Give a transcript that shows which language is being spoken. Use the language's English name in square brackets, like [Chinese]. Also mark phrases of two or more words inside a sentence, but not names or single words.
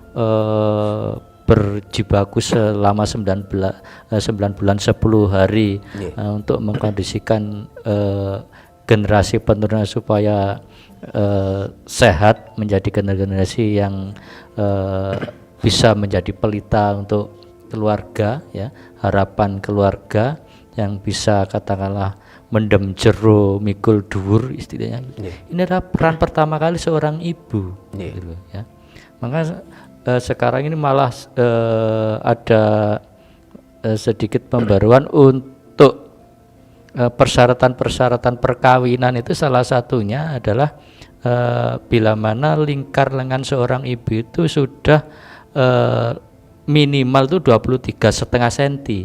[Indonesian] berjibaku selama 9 bulan 10 hari untuk mengkondisikan generasi penerusnya supaya sehat, menjadi generasi yang bisa menjadi pelita untuk keluarga, ya, harapan keluarga yang bisa katakanlah [Javanese] mendem jero mikul dhuwur [Indonesian] istilahnya. Ini adalah peran pertama kali seorang ibu, gitu, ya. Maka sekarang ini malah ada sedikit pembaruan untuk persyaratan-persyaratan perkawinan itu, salah satunya adalah bila mana lingkar lengan seorang ibu itu sudah minimal tuh 23,5 cm.